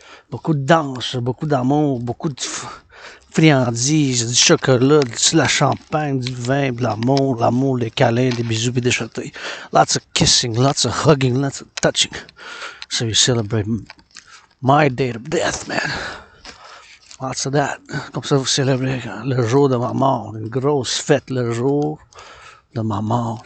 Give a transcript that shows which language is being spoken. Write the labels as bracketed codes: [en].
[fr] Beaucoup de danse, beaucoup d'amour, beaucoup de friandises, du chocolat, de la champagne, du vin, de l'amour, les câlins, des bisous et des châteaux. [en] Lots of kissing, lots of hugging, lots of touching. So you celebrate my date of death, man. Lots of that. [fr] Comme ça, vous célébrez le jour de ma mort. Une grosse fête le jour de ma mort.